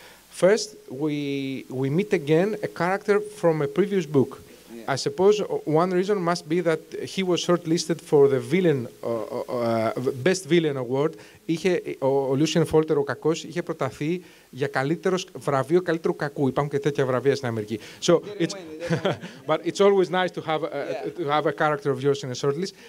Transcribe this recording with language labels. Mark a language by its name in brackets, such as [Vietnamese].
[English] First, we meet again a character from a previous book. I suppose one reason must be that he was shortlisted for the villain, Best Villain Award. [Greek] Ο Λούσιεν Φόλτερ, ο κακός, είχε προταθεί για βραβείο καλύτερου κακού. Υπάρχουν και τέτοια βραβεία στην Αμερική. [English] So but it's always nice to have a character of yours in a shortlist.